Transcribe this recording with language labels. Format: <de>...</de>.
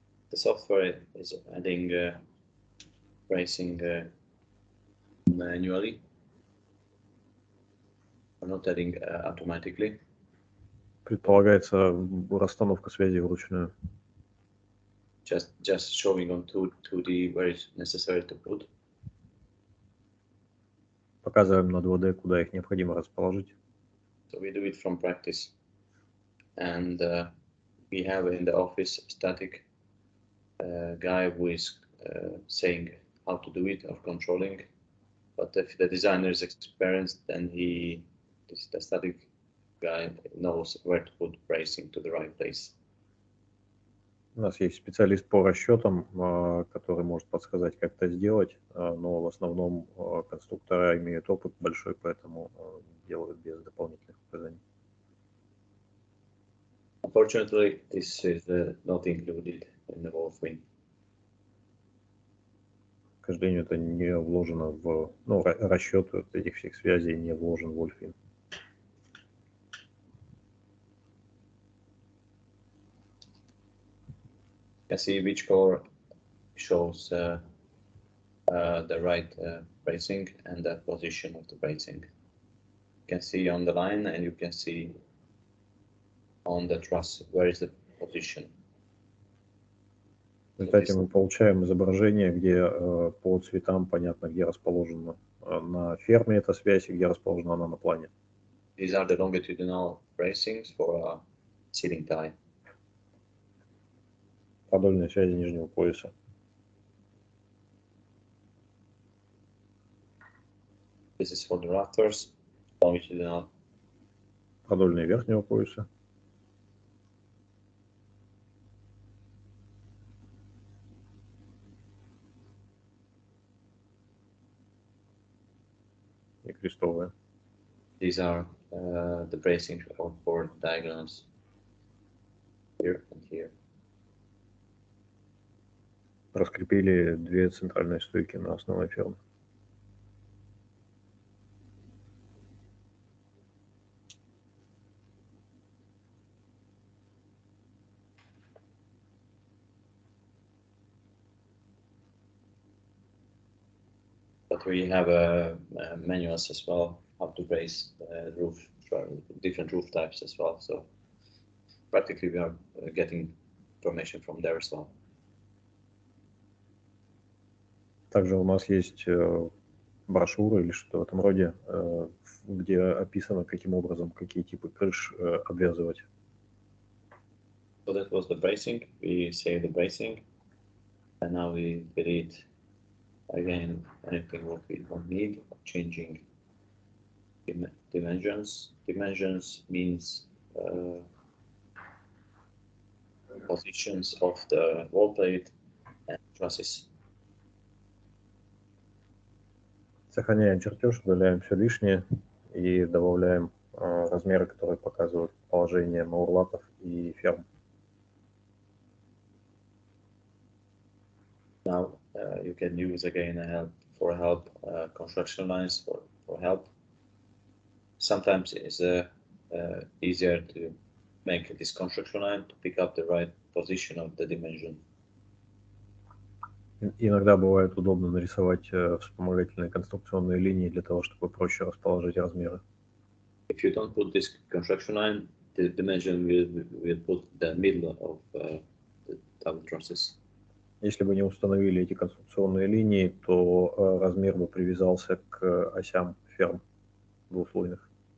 <en>The software is adding bracing manually. We're not adding automatically.</en> <ru>Предполагается расстановка связей вручную.</ru> <en>Just showing on 2D where it's necessary to put.</en> <ru>Показываем на 2D, куда их необходимо расположить.</ru> <en>So we do it from practice. And we have in the office a static guy who is saying how to do it or controlling. But if the designer is experienced, then the static guy knows where to put bracing to the right place.</en> <ru>У нас есть специалист по расчетам, который может подсказать, как это сделать, но в основном конструктора имеют опыт большой, поэтому делают без дополнительных указаний.</ru> <en>Unfortunately, this is not included in the WolfWin.</en> <ru>К сожалению, это не вложено в... Ну, расчет этих всех связей не вложен в WolfWin.</ru> <en>You can see which color shows the right bracing and the position of the bracing. You can see on the line, and you can see on the truss where is the position.</en> <ru>В результате мы получаем изображение, где по цветам понятно, где расположена на ферме эта связь и где расположена она на плане.</ru> <en>These are the longitudinal bracings for a ceiling tie.</en> <ru>Продольные связи нижнего пояса.</ru> <en>This is for the rafters, longitudinal.</en> <ru>Продольные верхнего пояса. И крестовые.</ru> <en>These are the bracing for diagonals here and here.</en> <ru>Раскрепили две центральные стойки на основной ферме.</ru> <en>But we have manuals as well how to brace the roof, different roof types as well. So practically we are getting information from there as well.</en> <ru>Также у нас есть брошюра или что-то в этом роде, где описано, каким образом, какие типы крыш обвязывать.</ru> <en>So that was the bracing. We say the bracing, and now we delete again anything what we don't need, changing dimensions. Dimensions means positions of the wall plate and trusses.</en> <ru>Сохраняем чертеж, удаляем все лишнее и добавляем размеры, которые показывают положение маурлатов и ферм.</ru> <en>Now you can use again help construction lines for help. Sometimes it's easier to make this construction line to pick up the right position of the dimension.</en> <ru>Иногда бывает удобно нарисовать вспомогательные конструкционные линии для того, чтобы проще расположить размеры.</ru> <en>If you don't put this construction line, the dimension will put the middle of the tower trusses.</en> <ru>Если бы не установили эти конструкционные линии, то размер бы привязался к осям ферм двуслойных.</ru>